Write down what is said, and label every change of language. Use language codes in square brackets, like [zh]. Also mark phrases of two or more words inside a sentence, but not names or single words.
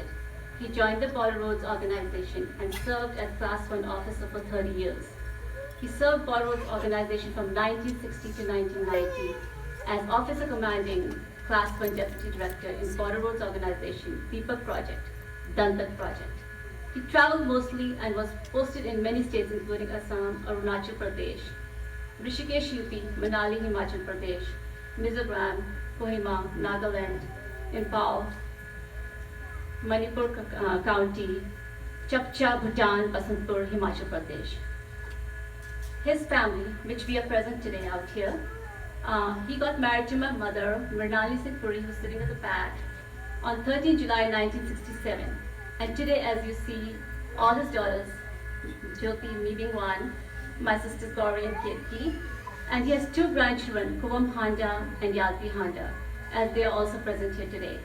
[en] He joined the Border Roads Organization and served as Class 1 officer for 30 years. He served Border Roads Organization from 1960 to 1990 as Officer Commanding Class 1 Deputy Director in Border Roads Organization, Deepak Project, Dantak Project. He traveled mostly and was posted in many states including Assam, Arunachal Pradesh, Rishikesh UP, Manali Himachal Pradesh, Mizoram, Kohima, Nagaland, Imphal, Manipur County, Chapcha, Bhutan, Basantpur, Himachal Pradesh. His family, which we are present today out here, he got married to my mother, Mrinali Singh Puri, who's sitting at the back, on 13 July 1967. And today, as you see, all his daughters, Jyoti, me being one, my sisters Gauri and Kirti, and he has two grandchildren, Kuvam Handa and Yalpi Handa, as they are also present here today.